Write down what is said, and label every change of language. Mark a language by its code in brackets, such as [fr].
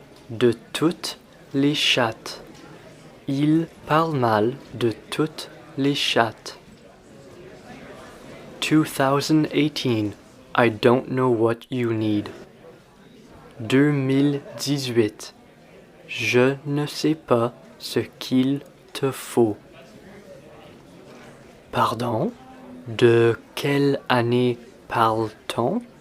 [fr] De toutes les chattes. Il parle mal de toutes les chattes. [en] 2018. I don't know what you need. 2018. [fr] Je ne sais pas ce qu'il te faut. Pardon? De quelle année parle-t-on?